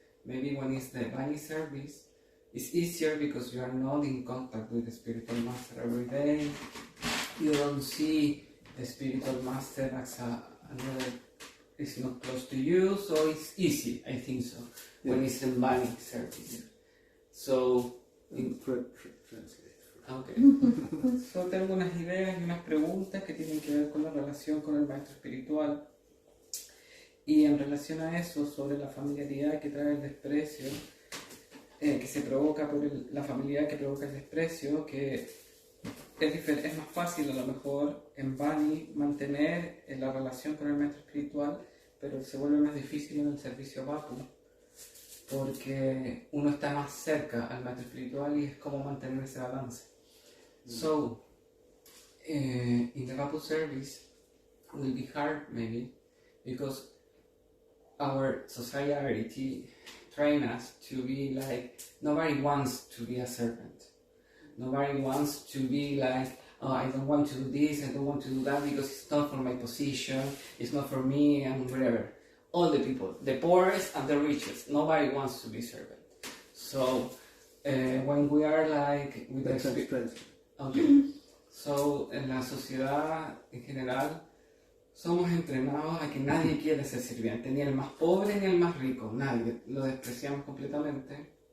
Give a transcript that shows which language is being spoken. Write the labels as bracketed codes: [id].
[en] Maybe when it's the Vani service, it's easier because you are not in contact with the spiritual master every day. You don't see the spiritual master as another, it's not close to you, so it's easy, I think so, when it's in Vani service. So, okay. [es] So tengo unas ideas y unas preguntas que tienen que ver con la relación con el maestro espiritual. Y en relación a eso, sobre la familiaridad que trae el desprecio, que se provoca por la familiaridad que provoca el desprecio, que es más fácil a lo mejor en Vani mantener la relación con el maestro espiritual, pero se vuelve más difícil en el servicio Vapu, porque uno está más cerca al maestro espiritual y es como mantener ese balance. [en] So, in the Vapu service will be hard maybe, because our society train us to be like, nobody wants to be a servant. Nobody wants to be like, oh, I don't want to do this, I don't want to do that because it's not for my position, it's not for me, and whatever. All the people, the poorest and the richest, nobody wants to be servant. So, when we are like with the experience, okay. [es] So, en la sociedad en general, somos entrenados a que nadie quiere ser sirviente, ni el más pobre ni el más rico, nadie, lo despreciamos completamente.